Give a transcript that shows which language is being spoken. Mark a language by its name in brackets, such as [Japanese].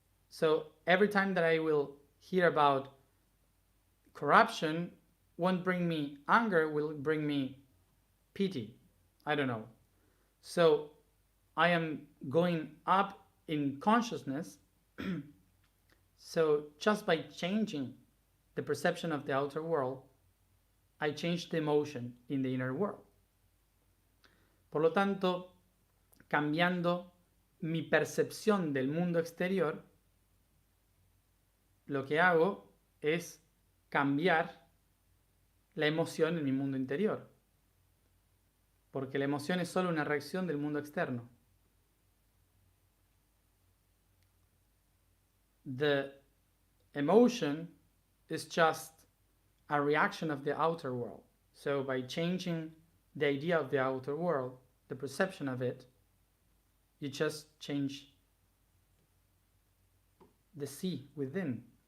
[English] So every time that I will hear about corruption, won't bring me anger, will bring me pity. I don't know. So I am going up in consciousness. So just by changing the perception of the outer world, I change the emotion in the inner world. [Spanish] Por lo tanto, cambiando mi percepción del mundo exterior, lo que hago es cambiar la emoción en mi mundo interior. Porque la emoción es solo una reacción del mundo externo. [English] The emotion is just a reaction of the outer world. So by changing the idea of the outer world, the perception of it, you just change the sea within.